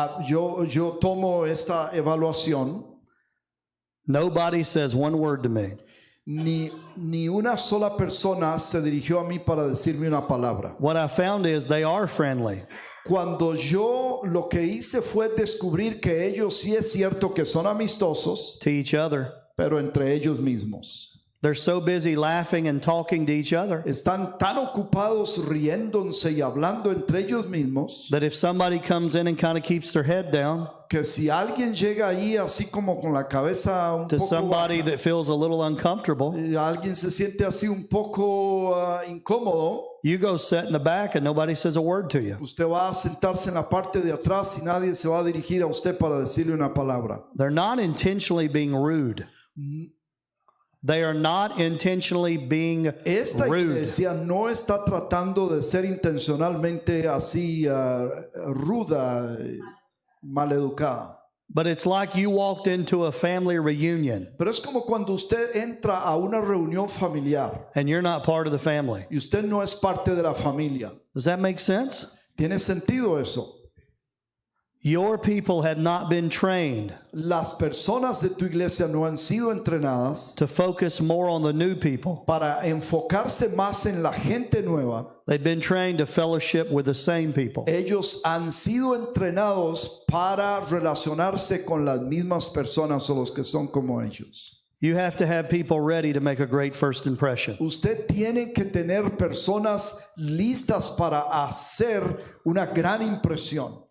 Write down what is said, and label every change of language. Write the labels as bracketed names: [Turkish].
[Spanish] yo tomo esta evaluación. [English] Nobody says one word to me. [Spanish] Ni una sola persona se dirigió a mí para decirme una palabra. [English] What I found is they are friendly. [Spanish] Cuando yo lo que hice fue descubrir que ellos sí es cierto que son amistosos, [English] To each other. [Spanish] pero entre ellos mismos. [English] They're so busy laughing and talking to each other [Spanish] Están tan ocupados riéndose y hablando entre ellos mismos [English] that if somebody comes in and kind of keeps their head down [Spanish] que si alguien llega ahí así como con la cabeza un [English] to [Spanish] poco [English] somebody [Spanish] baja, [English] that feels a little uncomfortable, [Spanish] alguien se siente así un poco incómodo, [English] you go sit in the back and nobody says a word to you. [Spanish] usted va a sentarse en la parte de atrás y nadie se va a dirigir a usted para decirle una palabra. [English] They're not intentionally being rude. They are not intentionally being [Spanish] Esta [English] rude. [Spanish] iglesia no está tratando de ser intencionalmente así ruda, maleducada. [English] But it's like you walked into a family reunion [Spanish] Pero es como cuando usted entra a una reunión familiar [English] and you're not part of the family. [Spanish] y usted no es parte de la familia. [English] Does that make sense? [Spanish] ¿Tiene sentido eso? [English] Your people have not been trained [Spanish] Las personas de tu iglesia no han sido entrenadas [English] to focus more on the new people. [Spanish] para enfocarse más en la gente nueva. [English] They've been trained to fellowship with the same people. [Spanish] Ellos han sido entrenados para relacionarse con las mismas personas o los que son como ellos. [English] You have to have people ready to make a great first impression. [Spanish] Usted tiene que tener personas listas para hacer una gran impresión.